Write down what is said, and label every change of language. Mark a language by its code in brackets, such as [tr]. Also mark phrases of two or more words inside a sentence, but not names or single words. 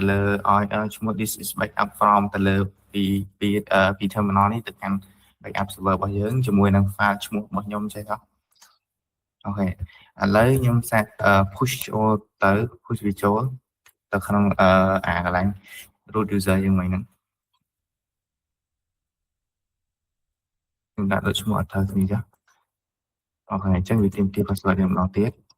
[km] លើឲ្យឈ្មោះ [en] this is backup from [km] ទៅលើពី terminal នេះទៅកាន់ [en] backup server [km] របស់យើងជាមួយនឹង file ឈ្មោះរបស់ខ្ញុំចេះទេអូខេឥឡូវខ្ញុំសាក push ចូលទៅ push វាចូលទៅក្នុងកន្លែង [en] root user [km] យើងមិញហ្នឹងខ្ញុំដាក់ដូចឈ្មោះអត់ត្រូវគ្នាចាអូខេអញ្ចឹងវាទាមទារ password យើងម្ដងទៀត